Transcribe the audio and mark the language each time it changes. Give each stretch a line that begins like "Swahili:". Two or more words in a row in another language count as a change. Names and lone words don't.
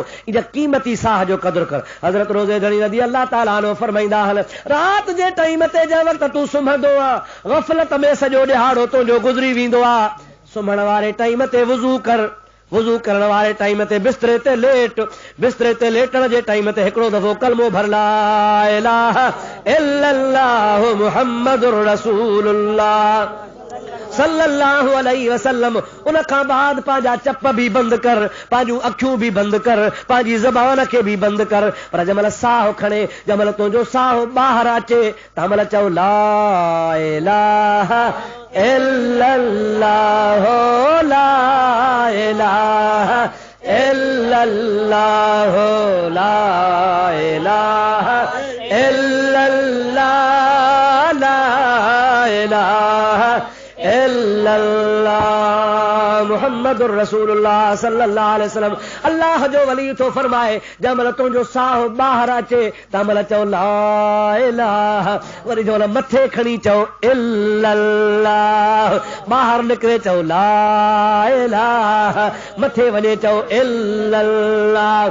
Sindhi: इन क़ीमती साह जो क़दुरु कर। हज़रत रोज़े घणी
Arabic: رضي الله تعالى عنه
Sindhi: फरमाईंदा आहिनि, राति जे टाइम ते जंहिं वक़्तु तूं सुम्हंदो आहे, ग़फ़लत में सॼो ॾिहाड़ो तुंहिंजो गुज़री वेंदो आहे, सुम्हण वारे टाइम ते वुज़ू कर, वुज़ू करण वारे टाइम ते बिस्तरे ते लेट, बिस्तरे ते लेटण जे टाइम ते हिकिड़ो दफ़ो कलमो भर,
Arabic: لا إله إلا الله محمد رسول الله صلى الله عليه وسلم.
Sindhi: उन खां बाद पंहिंजा चप बि बंदि कर, पंहिंजूं अखियूं बि बंदि कर, पंहिंजी ज़बान खे बि बंदि कर। पर जंहिंमहिल साहु खणे, जंहिंमहिल तुंहिंजो साहु ॿाहिरि अचे, तंहिंमहिल चओ
Arabic: لا إله إلا الله لا إله إلا الله لا إله إلا الله لا إله إلا الله محمد رسول الله صلى الله عليه وسلم.
Sindhi: अल्लाह जो वली थो फरमाए जंहिंमहिल तुंहिंजो साहु ॿाहिरि अचे तंहिंमहिल चओ
Arabic: لا إله,
Sindhi: वरी जंहिंमहिल मथे खणी चओ इल्लल्लाह, ॿाहिरि निकिरे चओ
Arabic: لا إله,
Sindhi: मथे वञे चओ इल्लल्लाह।